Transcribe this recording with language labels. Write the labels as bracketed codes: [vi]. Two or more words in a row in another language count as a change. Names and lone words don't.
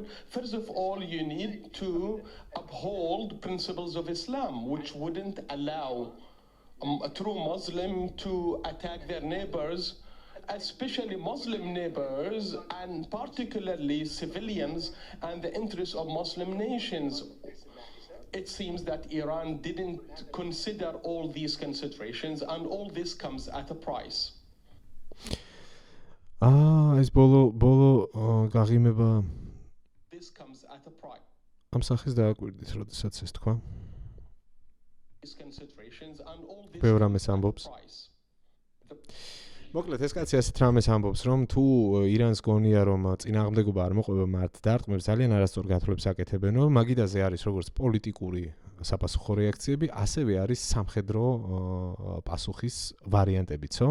[en] First of all, you need to uphold principles of Islam, which wouldn't allow a true Muslim to attack their neighbors, especially Muslim neighbors, and particularly civilians and the interests of Muslim nations. It seems that Iran didn't consider all these considerations, and all this comes at a price. [ka] ეს ბოლო გაღიმება [en] This comes at a price. [ka] ამ სახეს დააკვირდით, როდესაც ეს თქვა. [en] These considerations and all this [ka] ბევრ [en] comes [ka] რამეს [en] at a [ka] ამბობს. [en] price. [ka] მოკლედ ეს კაცი ასეთ რამეს ამბობს, რომ თუ ირანს გონია, რომ წინააღმდეგობა არ მოყვება მათ დარტყმებს, ძალიან არასწორ გათვლებს აკეთებენო, მაგიდაზე არის როგორც პოლიტიკური საპასუხო რეაქციები, ასევე არის სამხედრო პასუხის ვარიანტებიცო.